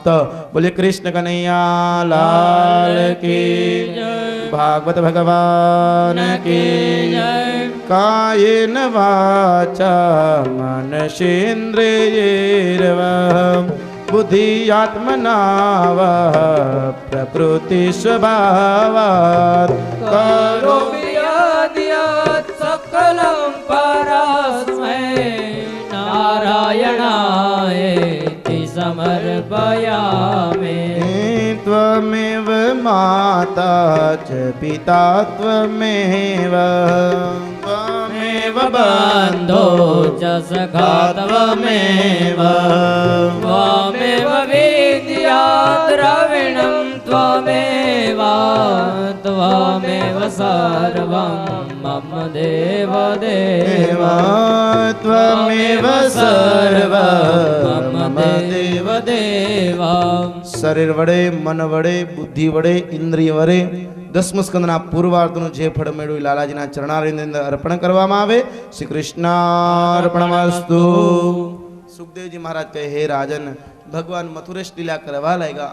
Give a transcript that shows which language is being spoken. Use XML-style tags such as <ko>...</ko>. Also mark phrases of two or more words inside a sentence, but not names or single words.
<hi>बोले कृष्ण कनैया लाल की जय, भागवत भगवान की जय.</hi> <sa>कायेन वाचा मनसेन्द्रियैर्वा बुद्धियात्मना प्रकृति स्वभावात करोमि सकलं परस्मै नारायणायेति समर्पयामि. त्वमेव माता च पिता त्वमेव बन्धो च सखा त्वमेव त्वमेव विद्या द्रविणं त्वमेव त्वमेव सर्वं मम देव देव त्वमेव सर्वं मम देव देव.</sa> <gu>શરીર વડે, મન વડે, બુદ્ધિ વડે, ઇન્દ્રિય વડે દસમ સ્કંદના પૂર્વાર્ધનું જે ફળ મેળવ્યું લાલાજીના ચરણારવિંદની અંદર અર્પણ કરવામાં આવે.</gu> <sa>श्री कृष्णार्पणमस्तु.</sa> <gu>સુખદેવજી મહારાજ કહે, હે રાજન, ભગવાન મથુરેશ લીલા કરવા લાગ્યા.</gu>